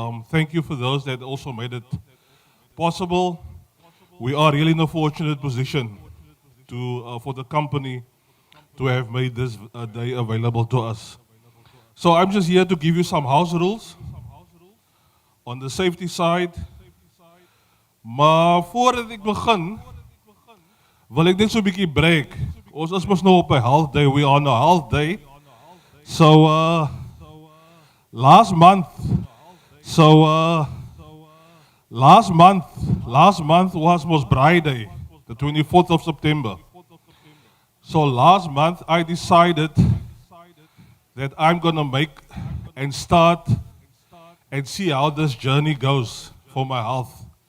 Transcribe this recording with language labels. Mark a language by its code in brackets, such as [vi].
[en] Thank you for those that also made it possible. We are really in a fortunate position for the company to have made this day available to us. So I'm just here to give you some house rules on the safety side. [af] Maar voordat ik begin, wil ek net so 'n bietjie break. Ons is mos nou op 'n [en] health day. We are on a health day. So last month, so last month was most Bride Day, the 24th of September. So last month I decided that I'm gonna make and start and see how this journey goes for my health.